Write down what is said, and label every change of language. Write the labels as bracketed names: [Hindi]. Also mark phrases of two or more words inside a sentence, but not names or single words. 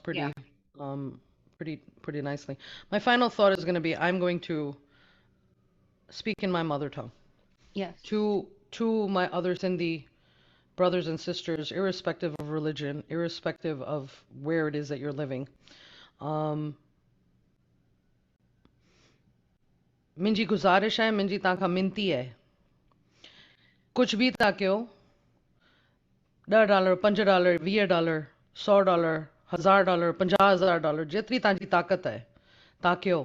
[English] Yeah. pretty nicely. My final thought is going to be I'm going to speak in my mother tongue Yes. to my other Sindhi brothers and sisters, irrespective of religion, irrespective of where it is that you're living. [Sindhi] Um, मुंहिंजी गुज़ारिश आहे, मुंहिंजी तव्हां खां मिनती आहे, कुझु बि तव्हां कयो, $10, $5, $20, $100, $1000, $50,000, जेतिरी तव्हांजी ताक़त आहे, तव्हां कयो.